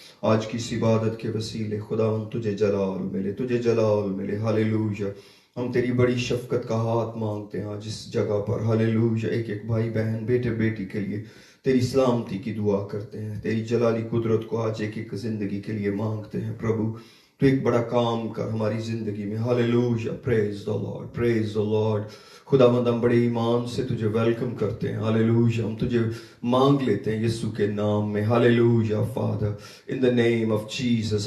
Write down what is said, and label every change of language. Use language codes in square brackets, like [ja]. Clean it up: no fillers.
[ur] آج کی اس عبادت کے وسیلے خدا ہم تجھے جلال ملے, تجھے جلال ملے. ہاللویا. ہم تیری بڑی شفقت کا ہاتھ مانگتے ہیں آج اس جگہ پر. ہاللویا. ایک ایک بھائی بہن بیٹے بیٹی کے لیے تیری سلامتی کی دعا کرتے ہیں, تیری جلالی قدرت کو آج ایک ایک زندگی کے لیے مانگتے ہیں. پربھو تو ایک بڑا کام کر ہماری زندگی میں. ہاللویا. [en] Praise the Lord, praise the Lord. [ur] خداوند ہم بڑے ایمان سے تجھے ویلکم کرتے ہیں. ہاللویا. ہم تجھے مانگ لیتے ہیں یسوع کے نام میں. Hallelujah. [en] Father in the name of Jesus.